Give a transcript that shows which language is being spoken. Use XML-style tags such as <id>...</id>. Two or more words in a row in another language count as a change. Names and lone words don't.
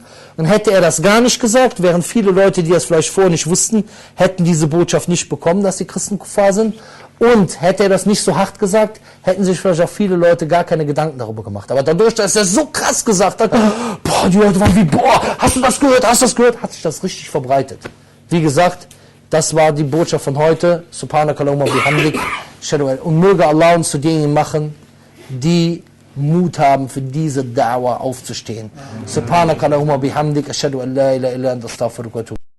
<de>Und hätte er das gar nicht gesagt, während viele Leute, die das vielleicht vorher nicht wussten, hätten diese Botschaft nicht bekommen, dass die Christen Kuffar sind. Und hätte er das nicht so hart gesagt, hätten sich vielleicht auch viele Leute gar keine Gedanken darüber gemacht. Aber dadurch, dass er so krass gesagt hat, boah, die Leute waren wie, boah, hast du das gehört, hat sich das richtig verbreitet. Wie gesagt, das war die Botschaft von heute.</de> <ar>سبحانك اللهم بحمدك.</ar> <de>Und möge Allah uns zu denjenigen machen, die Mut haben, für diese Da'wah aufzustehen.</de> <ar>سبحانك اللهم بحمدك. أشهد أن لا إله إلا أنت أستغفرك وأتوب.</ar>